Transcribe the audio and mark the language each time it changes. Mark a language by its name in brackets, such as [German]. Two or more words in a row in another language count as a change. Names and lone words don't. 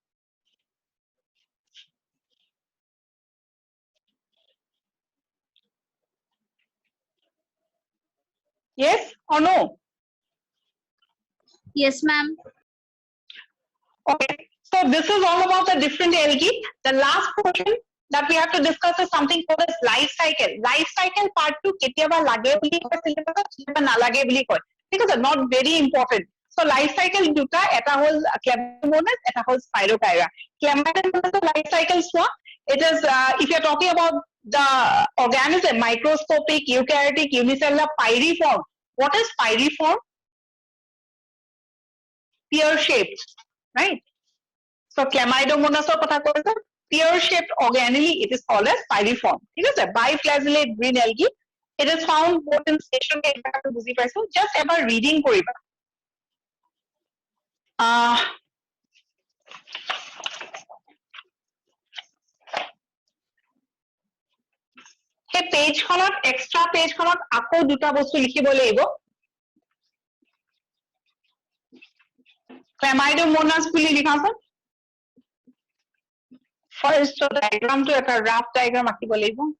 [English] Yes or no? yes ma'am Okay. So this is all about the different algae. The last portion that we have to discuss is something called as life cycle. Life cycle part 2 [Assamese] কেতিয়াবা লাগে বুলি কয় syllabus কেতিয়াবা নালাগে বুলি কয়. ঠিক আছে, [English] not very important. So life cycle [Assamese] দুটা, এটা হল Chlamydomonas, এটা হল Spirogyra. [English] Chlamydomonas life cycle চোৱা. It is if you are talking about the organism, microscopic, eukaryotic, unicellular, pyriform. What is pyriform? Pear shaped, right? [Assamese] So Chlamydomonas কথা কৈছে, [English] pear shaped organelle, it is called as pyriform. [Assamese] ঠিক আছে, [English] biflagellate green algae. It is found both in stationary and [Assamese] বুজি পাইছো. Just এবাৰ reading কৰিবা. সেই পেজখনত এক্সট্ৰা পেজখনত আকৌ দুটা বস্তু লিখিব লাগিব. Chlamydomonas বুলি লিখাচোন. [English] First diagram [Assamese] to এটা [English] rough diagram [Assamese] আঁকিব লাগিব.